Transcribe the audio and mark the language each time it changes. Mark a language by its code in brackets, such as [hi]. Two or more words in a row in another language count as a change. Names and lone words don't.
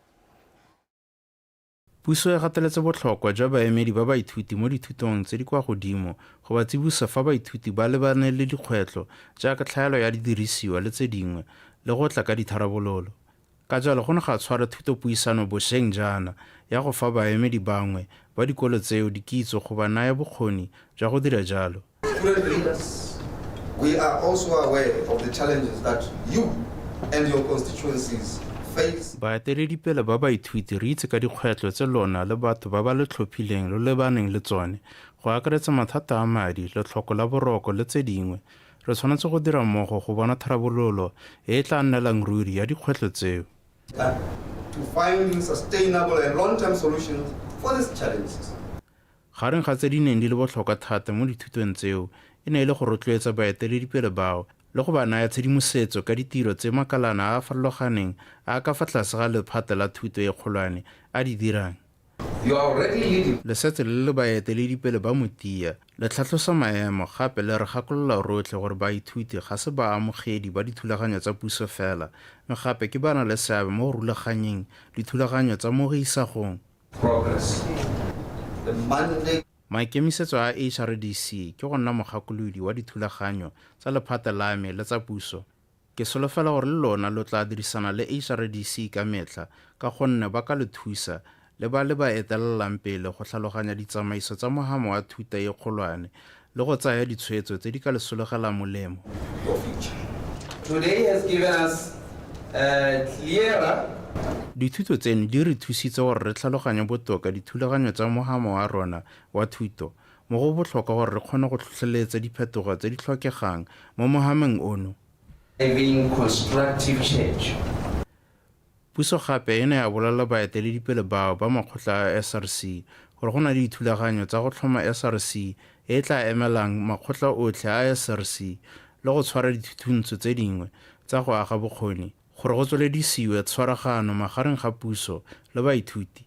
[tn] Puso e gateletse botlhokwa jwa baemedi ba baithuti mo dithutong tse di kwa godimo go ba tsibusa fa baithuti ba lebane le dikgwetlho jaaka tlhaelo ya didirisiwa le tse dingwe le go tla ka ditharabololo. Ka jalo go ne ga tshwara thutopuisano bošweng jaana ya go fa baemedi bangwe ba dikolo tseo dikitso go ba naya bokgoni jwa go dira jalo. [en] We are also aware of the challenges that you and your constituencies face. [tn] Baeteledipele ba baithuti re itse ka dikgwetlho tse lona le batho ba ba le tlhophileng le lebaneng le tsone go akaretsa mathata a madi le tlhoko la boroko le tse dingwe. Re tshwanetse go dira mmogo go bona tharabololo e tla nnelang ruri ya dikgwetlho tseo. [en] to finding sustainable and long-term solutions for these challenges. [tn] Gareng ga tse di neng di le botlhokwa thata mo dithutong tseo e ne e le go rotloetsa baeteledipele bao le go ba naya tshedimosetso ka ditiro tse makalana a a farologaneng a ka fa tlase ga lephata la thuto e kgolwane a di dirang. [en] You are already leading. [tn] Le setse le le baeteledipele ba motia le tlhatlhosa maemo gape le re gakolola rotlhe gore baithuti ga se baamogedi ba dithulaganyo tsa puso fela mme gape ke bana le seabe mo go rulaganyeng dithulaganyo tsa mo go isagong. [en] Progress. The mandate. [tn] Maikemisetso a HRDC ke go nna mogakolodi wa dithulaganyo tsa lephata la me le tsa puso. Ke solofela gore le lona lo tla dirisana le HRDC ka metlha ka gonne ba ka le thusa le ba le ba etelelang pele go tlhaloganya ditsamaiso tsa mogamo wa thuto e kgolwane le go tsaya ditshwetso tse di ka le sologelang molemo. [en] Today has given us a clearer. [tn] Dithuto tseno di re thusitse gore re tlhaloganye botoka dithulaganyo tsa mogamo wa rona wa thuto mo go botlhokwa gore re kgone go tlhotlheletsa diphetogo tse di tlhokegang mo mogameng ono. [en] Having constructive change. [tn] Puso gape e ne ya bolela baeteledipele bao ba makgotla a SRC gore go na le dithulaganyo tsa go tlhoma SRC e tla emelang makgotla otlhe a SRC le go tshwara dithuthuntso tse dingwe tsa go aga bokgoni gore go tsweledisiwe tshwaragano magareng ga puso le baithuti.